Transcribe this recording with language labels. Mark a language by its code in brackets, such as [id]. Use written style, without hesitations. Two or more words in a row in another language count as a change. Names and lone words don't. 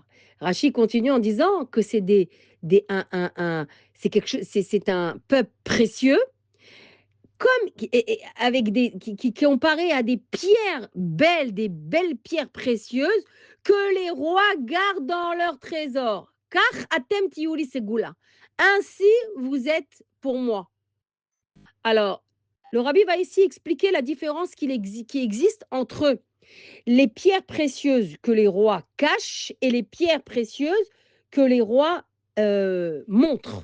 [fr] Rachi continue en disant que c'est c'est quelque chose, c'est un peuple précieux, comme avec qui est comparé à des pierres belles, des belles pierres précieuses que les rois gardent dans leur trésor. [he] Car אתם תהיו לי סגולה. [fr] Ainsi vous êtes pour moi. Alors, le rabbi va ici expliquer la différence qui existe entre les pierres précieuses que les rois cachent et les pierres précieuses que les rois montrent.